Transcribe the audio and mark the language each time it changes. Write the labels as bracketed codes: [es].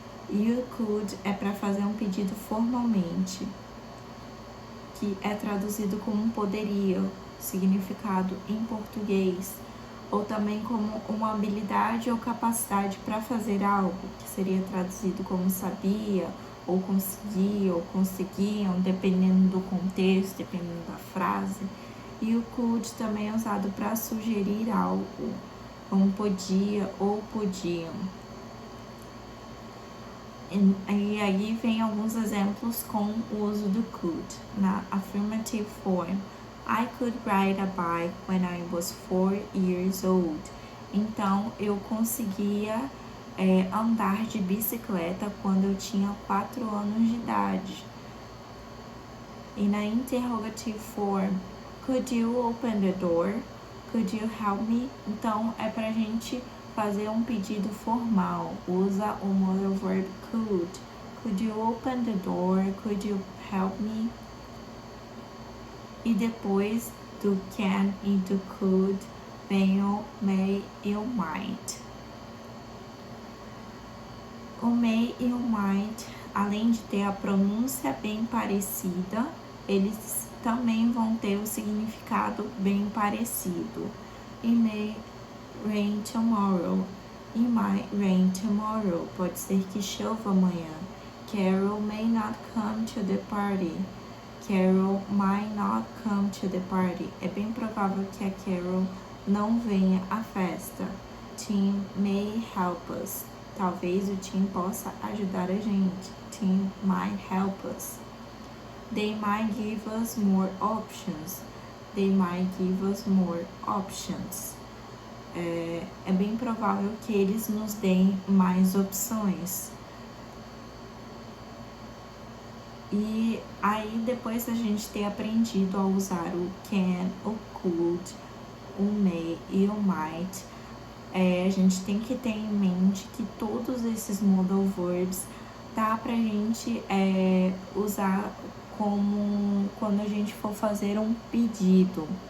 [pt] E o could é para fazer um pedido formalmente, que é traduzido como poderia, significado em português, ou também como uma habilidade ou capacidade para fazer algo, que seria traduzido como sabia, ou conseguia, ou conseguiam, dependendo do contexto, dependendo da frase. E o could também é usado para sugerir algo, como podia ou podiam. E aí vem alguns exemplos com o uso do could. [en] Na affirmative form, I could ride a bike when I was 4 years old. [pt] Então, eu conseguia andar de bicicleta quando eu tinha 4 anos de idade. E na [en] interrogative form, could you open the door? Could you help me? [pt] Então, é pra gente fazer um pedido formal. Usa o [en] modal verb could. Could you open the door? Could you help me? [pt] E depois do can e do could vem o may e o might. O may e o might, além de ter a pronúncia bem parecida, eles também vão ter o significado bem parecido. [en] It may rain tomorrow. It might rain tomorrow. [pt] Pode ser que chova amanhã. [en] Carol may not come to the party. Carol might not come to the party. [pt] É bem provável que a Carol não venha à festa. [en] Tim may help us. [pt] Talvez o Tim possa ajudar a gente. [en] Tim might help us. They might give us more options. They might give us more options. [pt] É bem provável que eles nos deem mais opções. E aí, depois da gente ter aprendido a usar o can, o could, o may e o might, a gente tem que ter em mente que todos esses modal verbs dá pra gente usar como quando a gente for fazer um pedido.